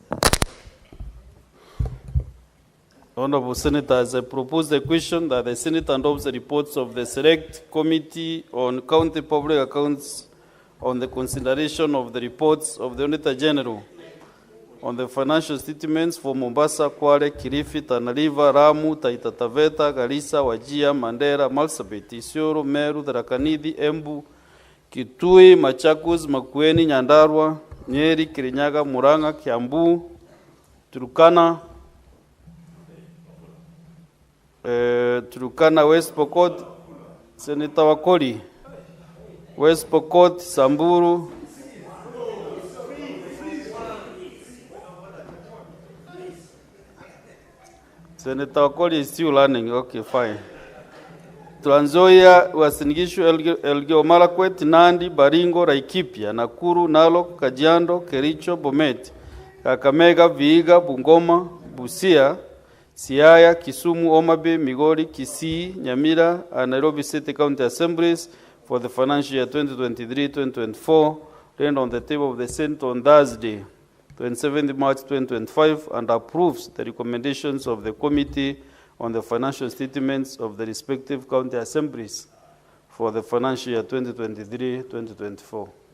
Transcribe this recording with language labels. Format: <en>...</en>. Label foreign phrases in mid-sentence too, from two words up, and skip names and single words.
<en>Honorable Senators, I propose the question that the Senate adopts the reports of the Select Committee on County Public Accounts on the consideration of the reports of the Auditor General on the financial statements for Mombasa, Kwale, Kilifi, Tana River, Ramu, Taita Taveta, Garissa, Wajir, Mandera, Marsabit, Isiolo, Meru, Tharaka Nithi, Embu, Kitui, Machakos, Makueni, Nyandarua, Nyeri, Kirinyaga, Murang'a, Kiambu, Turkana, West Pokot, Senator Wakoli, West Pokot, Samburu, Senator Wakoli is still learning. Okay, fine. Trans Nzoia, Uasin Gishu, Elgeyo Marakwet, Nandi, Baringo, Laikipia, Nakuru, Narok, Kajiado, Kericho, Bomet, Kakamega, Vihiga, Bungoma, Busia, Siaya, Kisumu, Homa Bay, Migori, Kisii, Nyamira, and Nairobi City County Assemblies for the financial year 2023-2024, laid on the table of the Senate on Thursday, 27 March 2025, and approves the recommendations of the Committee on the financial statements of the respective county assemblies for the financial year 2023-2024.</en>